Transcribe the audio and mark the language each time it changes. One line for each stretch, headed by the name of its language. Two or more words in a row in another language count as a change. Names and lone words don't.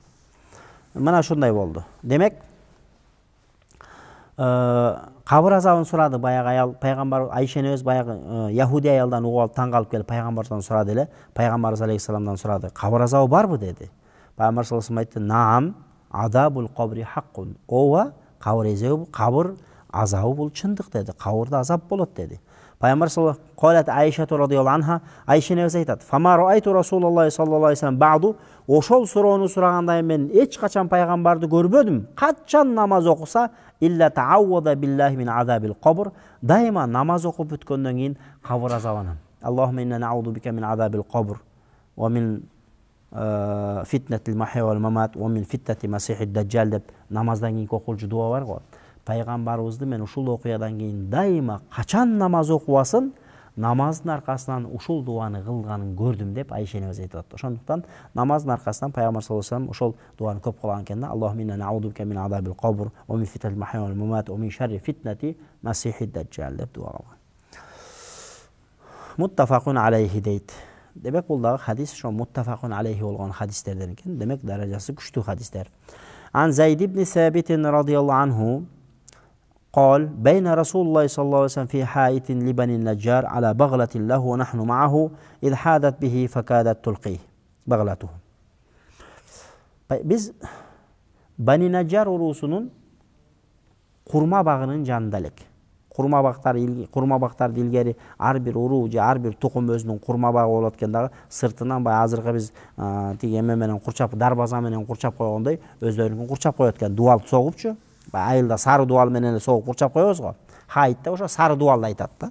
Kyrgyz: Мына ушундай болду. Демек кабыр азабын сурады баягы аял, пайгамбар Айша энебиз баягы яхуди аялдан угуп алып таң калып келип пайгамбардан сурады эле. Пайгамбарыбыз алейхиссаламдан сурады. Кабыр азабы барбы деди. Пайгамбар
Arabic: صلى الله عليه
Kyrgyz: айтты:
Arabic: "نعم عذاب القبر حق."
Kyrgyz: Ооба, кабыр азабы бул чындык деди. Кабырда азап болот деди. Пайгамбар
Arabic: صلى الله عليه
Kyrgyz: Айша
Arabic: رضي الله عنها,
Kyrgyz: Айша энебиз айтат:
Arabic: "فما رأيت رسول الله صلى الله عليه وسلم بعد."
Kyrgyz: Ошол суроону сураганда мен эч качан пайгамбарды көрбөдүм. Качан намаз окуса,
Arabic: إلا تعوذ بالله من عذاب القبر.
Kyrgyz: Дайыма намаз окуп бүткөндөн кийин кабыр азабынан.
Arabic: اللهم إنا نعوذ بك من عذاب القبر ومن فتنة المحيا والممات ومن فتنة المسيح الدجال
Kyrgyz: деп намаздан кийин окулчу дуа бар го. Пайгамбарыбызды мен ушул окуядан кийин дайыма качан намаз окубасын, намаздын аркасынан ушул дуаны кылганын көрдүм деп Айша энебиз айтып атты. Ошондуктан намаздын аркасынан Пайгамбар
Arabic: صلى الله عليه وسلم
Kyrgyz: ошол дуаны көп кылган экен да.
Arabic: اللهم إنا نعوذ بك من عذاب القبر ومن فتنة المحيا والممات ومن شر فتنة المسيح الدجال
Kyrgyz: деп дуа кылган.
Arabic: متفق عليه дейт.
Kyrgyz: Демек бул дагы хадис ошо
Arabic: متفق عليه
Kyrgyz: болгон хадистерден экен. Демек даражасы күчтүү хадистер.
Arabic: عن زيد بن ثابت رضي الله عنه قال بين رسول الله صلى الله عليه وسلم في حائط لبني النجار على بغلة له ونحن معه إذ حادت به فكادت تلقيه بغلته.
Kyrgyz: Биз Бани Наджар урусунун курма багынын жанында элек. Kurma bактарды илгери ар бир уруу же ар бир тукум өзүнүн kurma багы болот экен дагы, сыртынан баягы азыркы биз тиги эме менен курчап, дарбаза менен курчап койгондой өздөрүнүн курчап коет экен, дуал согупчу. Айылда сары дуал менен эле согуп курчап коебуз го. Хайтта ошо сары дуалды айтат да.